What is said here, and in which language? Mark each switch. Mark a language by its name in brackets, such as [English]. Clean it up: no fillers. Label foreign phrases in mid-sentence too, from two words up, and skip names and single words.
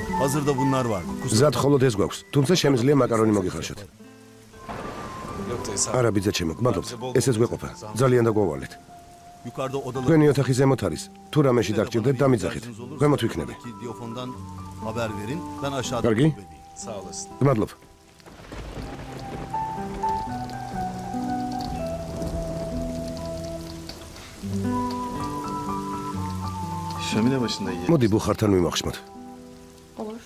[Turkish] Halihazırda bunlar var. [Georgian] მზად მხოლოდ ეს გვაქვს. თუმცა შემიძლია მაკარონი მოგიხარშოთ. [Turkish] Yok dayı sağ ol. [Georgian] არა ბიძა ჩემო, გმადლობთ. ესეც გვეყოფა. ძალიან დაგვავალეთ. [Turkish] Yukarıda odalar. [Georgian] თქვენი ოთახი ზემოთ არის. თუ რამეში დაგჭირდეთ, დამიძახით. ქვემოთ ვიქნები. [Turkish] Diyofondan haber verin. Ben aşağıda. [Georgian] Kargi? [Turkish] edeyim. Sağ olasın. [Georgian] გმადლობ. [Turkish] Şömine başında yiyelim. [Georgian] მოდი ბუხართან ვიმახშმოთ. [Turkish] Olur.